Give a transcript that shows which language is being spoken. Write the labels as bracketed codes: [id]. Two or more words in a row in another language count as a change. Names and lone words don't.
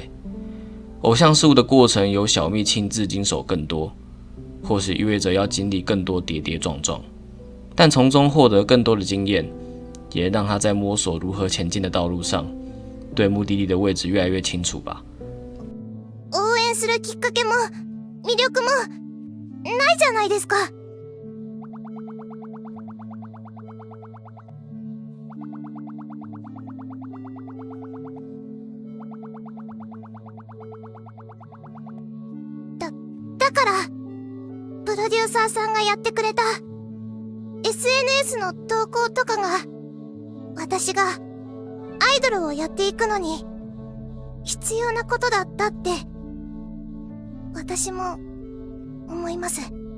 [zh] 偶像事物的过程由小蜜亲自经手更多，或许意味着要经历更多跌跌撞撞，但从中获得更多的经验，也让他在摸索如何前进的道路上，对目的地的位置越来越清楚吧。 [ja] 応援するきっかけも魅力もないじゃないですか。だからプロデューサーさんがやってくれた SNS の投稿とかが、私がアイドルをやっていくのに必要なことだったって私も思います。